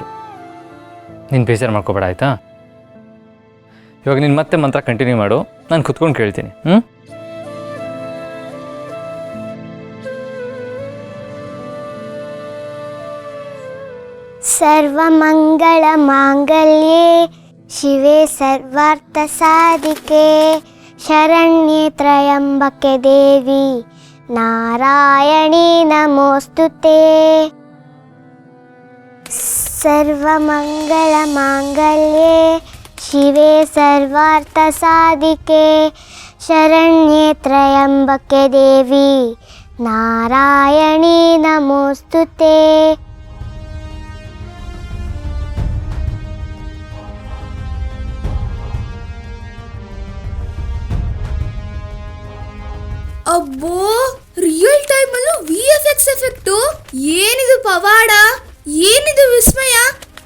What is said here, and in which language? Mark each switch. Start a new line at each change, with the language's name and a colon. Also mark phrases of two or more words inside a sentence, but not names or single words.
Kannada: ನೀನು ಬೇಜಾರು ಮಾಡ್ಕೋಬೇಡ ಆಯಿತಾ? ಇವಾಗ ನೀನು ಮತ್ತೆ ಮಂತ್ರ ಕಂಟಿನ್ಯೂ ಮಾಡು, ನಾನು ಕುತ್ಕೊಂಡು ಕೇಳ್ತೀನಿ.
Sanskrit: सर्वमङ्गलमाङ्गल्ये शिवे सर्वार्थसाधिके शरण्ये त्र्यम्बके देवी नारायणी नमोस्तुते सर्वमङ्गलमाङ्गल्ये शिवे सर्वार्थसाधिके शरण्ये त्र्यम्बके देवी नारायणी नमोस्तुते
Kannada: ಅಬ್ಬೋ,
English: real time
Kannada: ಅಲ್ಲೂ
English: VFX effect.
Kannada: ಏನಿದು ಪವಾಡ, ಏನಿದು ವಿಸ್ಮಯ.